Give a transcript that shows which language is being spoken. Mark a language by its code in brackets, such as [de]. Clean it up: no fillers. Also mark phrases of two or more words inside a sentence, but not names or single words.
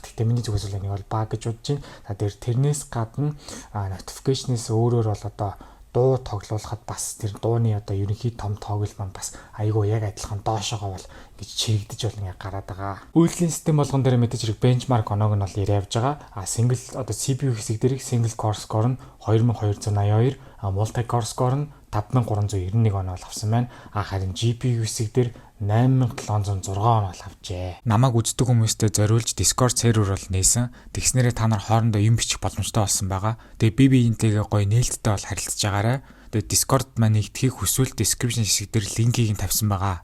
[mn] Гэхдээ миний зүгээс бол энийг бол баг гэж бодож байна. За тэрнээс гадна notification-ээс өөрөөр бол одоо дуу тоглуулахад бас тэр дууны одоо ерөнхий том тоглол маань бас айгүй яг адилхан доошоогоо бол ингэж чирэгдэж бол ингээ гараад байгаа. Үйлдлийн систем болгон дээр мэдээж хэрэг benchmark оноог нь бол ирээ явж байгаа. Single одоо CPU хэсэг дээрх [en] single core score [mn] нь 2282, [en] multi core score [mn] нь 5391 оноо бол авсан байна. Харин GPU хэсэг дээр 8706 оноо бол авчээ. Намайг үздэг хүмүүстээ зориулж Discord сервер бол нээсэн. Тэгснээрээ та нар хоорондоо юм бичих боломжтой болсон байгаа. Тэгээ би биентэйгээ гоё нээлттэй бол харилцаж байгаарай. Тэгээ Discord маань нэгтгэхийг хүсвэл description хэсэг дээр линкийг нь тавьсан байгаа.